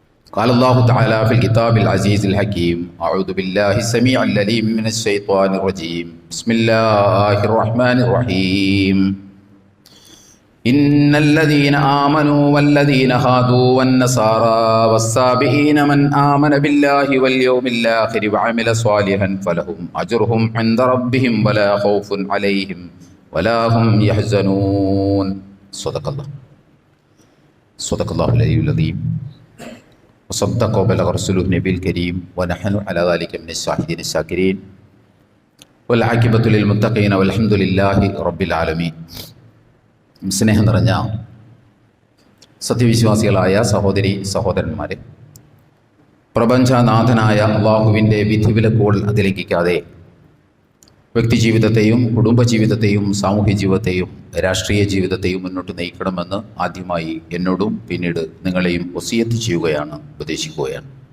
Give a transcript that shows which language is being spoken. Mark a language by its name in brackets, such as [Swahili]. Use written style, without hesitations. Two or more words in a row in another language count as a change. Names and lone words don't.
[Arabic] قال الله تعالى في الكتاب العزيز الحكيم أعوذ بالله السميع العليم من الشيطان الرجيم بسم الله الرحمن الرحيم إن الذين آمنوا والذين هادوا والنصارى والسابئين من آمن بالله واليوم الآخر وعمل صالحا فلهم أجرهم عند ربهم ولا خوف عليهم ولا هم يحزنون صدق الله العلي العظيم وصدق وبلغ رسوله النبي الكريم ونحن على ذلك من الشاهدين الشاكرين والعاقبة للمتقين والحمد لله رب العالمين. [Malayalam] സ്നേഹം നിറഞ്ഞ സത്യവിശ്വാസികളായ സഹോദരി സഹോദരന്മാരെ, പ്രപഞ്ചനാഥനായ അള്ളാഹുവിൻ്റെ വിധിവിലക്കുകൾ അതിലംഘിക്കാതെ വ്യക്തിജീവിതത്തെയും കുടുംബജീവിതത്തെയും സാമൂഹ്യ ജീവിതത്തെയും രാഷ്ട്രീയ ജീവിതത്തെയും മുന്നോട്ട് നയിക്കണമെന്ന് ആദ്യമായി എന്നോടും പിന്നീട് നിങ്ങളെയും വസിയത്ത് ചെയ്യുകയാണ്, ഉപദേശിക്കുകയാണ്.